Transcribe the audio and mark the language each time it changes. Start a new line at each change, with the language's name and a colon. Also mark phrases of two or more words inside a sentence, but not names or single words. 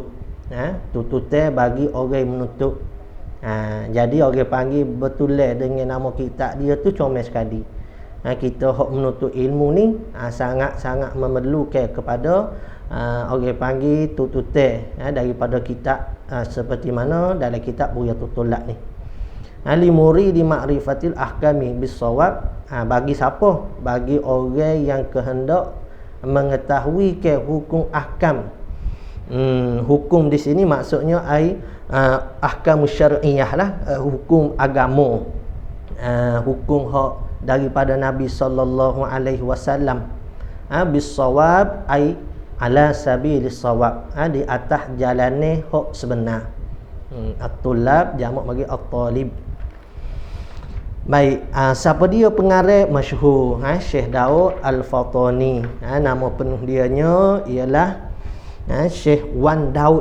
Malay: Tuntutan bagi orang yang menuntut. Jadi orang panggil betulan dengan nama kitab dia tu comel sekali. Kita hak menuntut ilmu ni sangat-sangat memerlukan kepada orang panggil tuntutan daripada kitab seperti mana dalam kitab Bugyatul Tulab ni.
Arabic: على مريد معرفة الأحكام بالصواب.
Malay: Bagi siapa? Bagi orang yang kehendak mengetahui ke hukum ahkam. Hukum di sini maksudnya
Arabic: أحكام شرعية
Malay: lah, hukum agama, hukum hak daripada Nabi
Arabic: صلى الله عليه وسلم. بالصواب أي على سبيل الصواب,
Malay: di atas jalannya hak sebenar. At-tulab jamak bagi at-talib. Baik, siapa dia pengarang masyhur? Syekh Daud Al-Fatani. Nama penuh dianya ialah Syekh Wan Daud.